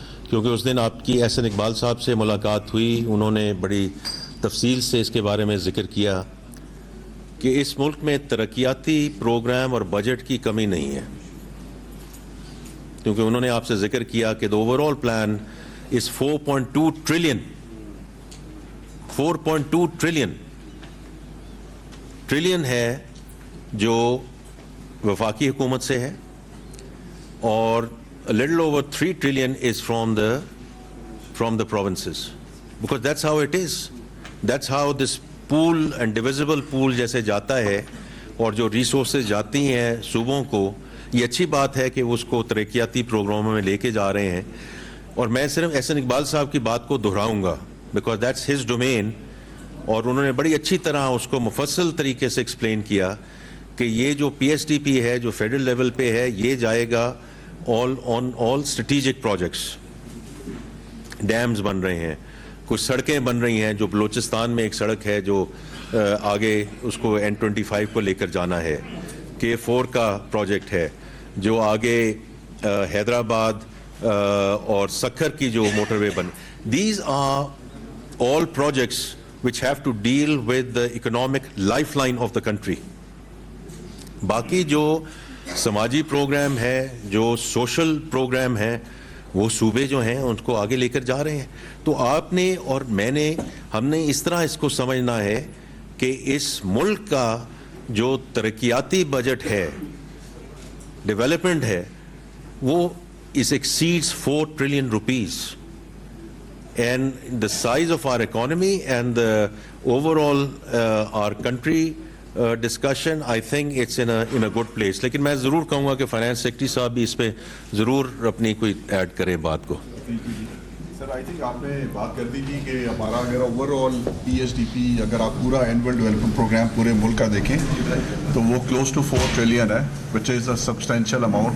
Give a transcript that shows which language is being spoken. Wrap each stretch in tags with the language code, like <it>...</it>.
<ur>کیونکہ اس دن آپ کی احسن اقبال صاحب سے ملاقات ہوئی, انہوں نے بڑی تفصیل سے اس کے بارے میں ذکر کیا کہ اس ملک میں ترقیاتی پروگرام اور بجٹ کی کمی نہیں ہے, کیونکہ انہوں نے آپ سے ذکر کیا کہ</ur> <en>the overall plan is 4.2 trillion.</en> <ur>4.2 trillion ہے جو وفاقی حکومت سے ہے, اور</ur> <en>a little over 3 trillion is from the provinces, because that's how it is. That's how this</en> <ur>pool and divisible پول جیسے جاتا ہے, اور جو ریسورسز جاتی ہیں صوبوں کو, یہ اچھی بات ہے کہ اس کو ترقیاتی پروگراموں میں لے کے جا رہے ہیں. اور میں صرف احسن اقبال صاحب کی بات کو دہراؤں گا</ur> <en>because that's his domain,</en> <ur>اور انہوں نے بڑی اچھی طرح اس کو مفصل طریقے سے ایکسپلین کیا کہ یہ جو پی ایس ٹی پی ہے جو فیڈرل لیول پہ ہے, یہ جائے گا</ur> <en>On all strategic projects.</en> <ur>ڈیمز بن رہے ہیں, کچھ سڑکیں بن رہی ہیں, جو بلوچستان میں ایک سڑک ہے جو آگے اس کو N25 کو لے کر جانا ہے, K4 کا پروجیکٹ ہے, جو آگے حیدرآباد اور سکھر کی جو motor way bin.</ur> <en>These are all projects which have to deal with the economic lifeline of the country.</en> <ur>باقی جو سماجی پروگرام ہے, جو سوشل پروگرام ہے, وہ صوبے جو ہیں ان کو آگے لے کر جا رہے ہیں. تو آپ نے اور میں نے, ہم نے اس طرح اس کو سمجھنا ہے کہ اس ملک کا جو ترقیاتی بجٹ ہے, ڈیولپمنٹ ہے, وہ</ur> <en>is exceeds 4 trillion rupees. And the size of our economy and the overall our country discussion, I think it's in a good place.</en> <ur>لیکن میں ضرور کہوں گا کہ فائنانس سیکرٹری صاحب بھی اس پہ ضرور اپنی کوئی ایڈ کریں بات کو.</ur> <en>sir I think</en> <ur>آپ نے بات کر دی تھی کہ ہمارا اگر over all P S D P اگر آپ پورا اینول ڈیولپمنٹ پروگرام پورے ملک کا دیکھیں تو وہ کلوز ٹو 4 ٹریلین ہے,</ur> <en>Which is a substantial amount.</en>